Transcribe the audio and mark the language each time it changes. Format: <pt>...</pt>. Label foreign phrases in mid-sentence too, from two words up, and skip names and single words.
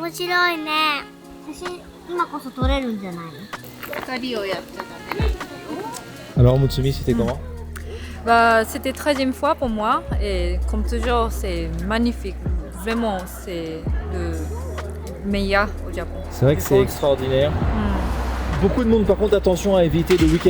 <ja>白いね。写真今こそ撮れるんじゃないの？二人をやっちゃダメ。</ja> <fr>Alors Mutsumi, c'était comment? Bah, c'était 13e fois pour moi et comme toujours, c'est magnifique. Vraiment, c'est le meilleur au Japon. C'est vrai que Je c'est pense. extraordinaire. Beaucoup de monde, par contre, attention à éviter le week-end.</fr>